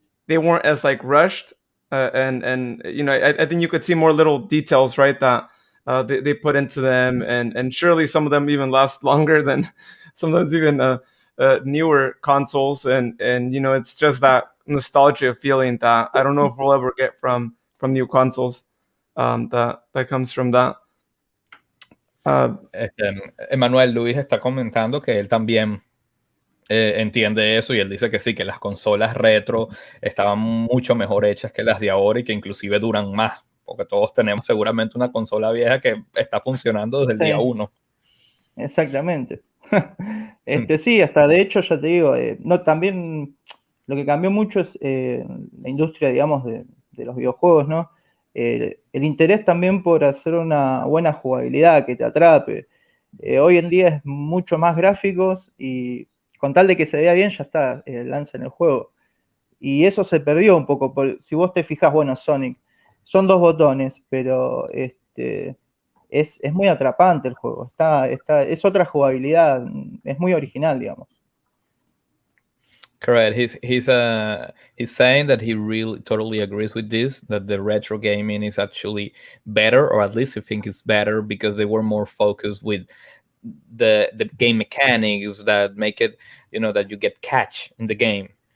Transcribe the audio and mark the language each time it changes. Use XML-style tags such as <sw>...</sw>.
<en>They weren't as like rushed, and I think you could see more little details, right, that they put into them, and surely some of them even last longer than sometimes even newer consoles, and it's just that nostalgia feeling that I don't know if we'll ever get from new consoles, that comes from that.</en> <es>Emanuel, Luis está comentando que él también entiende eso, y él dice que sí, que las consolas retro estaban mucho mejor hechas que las de ahora y que inclusive duran más, porque todos tenemos seguramente una consola vieja que está funcionando desde el día 1. Exactamente. Sí, hasta de hecho, ya te digo, también lo que cambió mucho es la industria, digamos, de los videojuegos, ¿no? El interés también por hacer una buena jugabilidad que te atrape. Hoy en día es mucho más gráficos y con tal de que se vea bien ya está, lanzan el juego. Y eso se perdió un poco. Si vos te fijas, bueno, Sonic, son 2 botones, pero es muy atrapante el juego. Es otra jugabilidad, es muy original, digamos.</es> <en>Correct. He's saying that he really totally agrees with this, that the retro gaming is actually better, or at least I think it's better because they were more focused with the game mechanics that make it, that you get catch in the game.</en>